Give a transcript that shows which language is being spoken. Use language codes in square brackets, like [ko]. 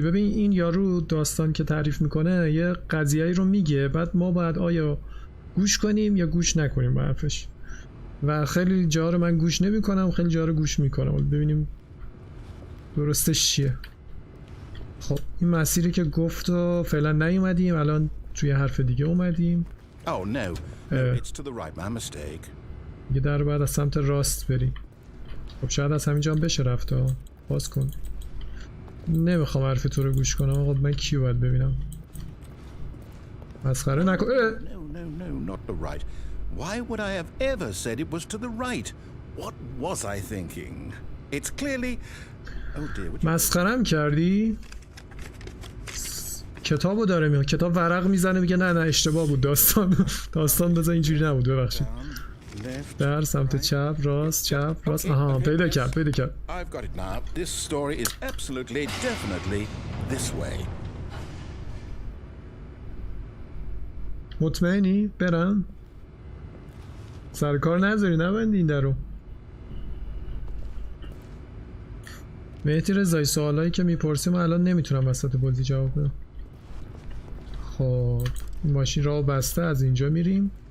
[fa] ببین این یارو داستان که تعریف میکنه یه قضیه‌ای رو میگه، بعد ما باید آیا گوش کنیم یا گوش نکنیم به حرفش. و خیلی جا رو من گوش نمیکنم، خیلی جا رو گوش میکنم. ببینیم درستش چیه. خب این مسیری که گفت و فعلا نیومدیم، الان توی حرف دیگه اومدیم. [en] Oh no, it's to the right, my mistake. [fa] یه در بعد از سمت راست بریم. خب شاید از همینجا هم بشه رفت. باز کن. نمیخوام حرف تو رو گوش کنم. آقا من کیو باید ببینم؟ مسخره نکن. [en] No, not the right. Why would I have ever said it was to the right? What was I thinking? It's clearly... Oh dear, would you... [fa] مسخرم کردی؟ کتابو داره میاد، کتاب ورق میزنه میگه نه اشتباه بود داستان بذار اینجوری نبود، ببخشید. در سمت چپ راست چپ راست. آها پیدا کرد. [en] I've got it now. This story is absolutely, definitely this way. [fa] مطمئنی؟ برم؟ سرکار نذاری نبندی این درو. مهدی رضایی سوالایی که میپرسیم الان نمیتونم وسط بازی جواب بدم. خب این ماشین راه بسته، از اینجا میریم.